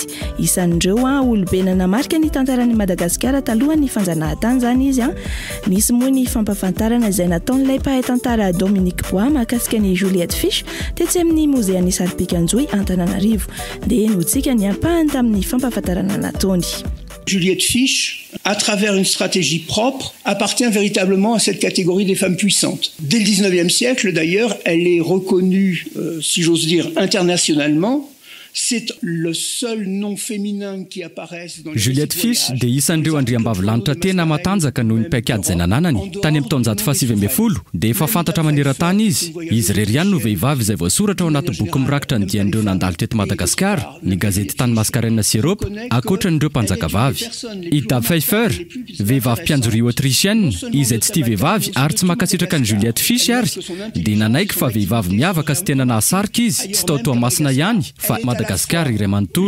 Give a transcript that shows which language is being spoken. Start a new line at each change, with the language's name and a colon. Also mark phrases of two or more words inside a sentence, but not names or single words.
Malagasy: Isan'ireo olobe nanamarika ny tantaran'i Madagasikara talohan'ny fanjanahantany zany izy. Nisy moa ny fampafantarana izay nataon'ilay mpahay tantara Dominique Bois mahakasika ny Juliette Fish tetsy amin'ny Moséan'ny Salpikanjoy Antananarivo. Dia notsika ny ampahany tamin'ny fampafantarana nataony.
French: Juliette Fish, à travers une stratégie propre, appartient véritablement à cette catégorie des femmes puissantes. Dès le 19e siècle, d'ailleurs, elle est reconnue, si j'ose dire, internationalement. C'est le seul nom féminin qui apparaît dans les
Malagasy: Juliette Fish dia isan'ireo andriambavilanitra tena matanjaka noho ny paikady izay nananany. Tany amin'ny taonjato fahasivy ambin'ny folo dia efa fantatra maneran-tany izy. Izy irery ihany no vehivavy izay voasoratra ao anaty boky mirakitra ny dian'ireo nandalo teto Madagasikara, ny gazety Tany Mascareina sy Europa, ankoatran'ireo mpanjakavavy. Ida Pfeiffer, vehivavy mpianjory autrichienne, izay tsy tia vehivavy ary tsy mankasitraka ny Juliette Fish ary, dia nanaiky fa vehivavy miavaka sy tena nahasarika izy, tsy tao Toamasina ihany fa Madagasikara iray manontolo.